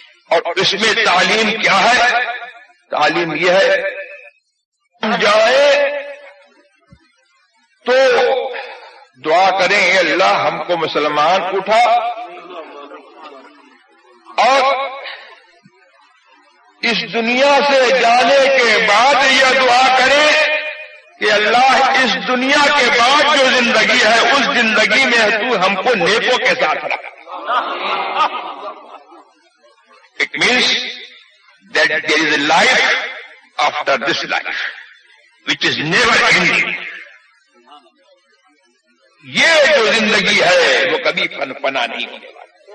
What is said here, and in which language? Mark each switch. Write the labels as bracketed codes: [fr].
[ur] اور اس میں تعلیم کیا ہے؟ تعلیم یہ ہے ہم جائیں تو دعا کریں اے اللہ ہم کو مسلمان اٹھا, اور اس دنیا سے جانے کے بعد یہ دعا کریں کہ اللہ اس دنیا کے بعد جو زندگی ہے اس زندگی میں تو ہم کو نیکوں کے ساتھ رکھ. [en] It means that there is a life after this life, which is never ending. [ur] یہ جو زندگی ہے وہ کبھی فنا نہیں ہونے والی.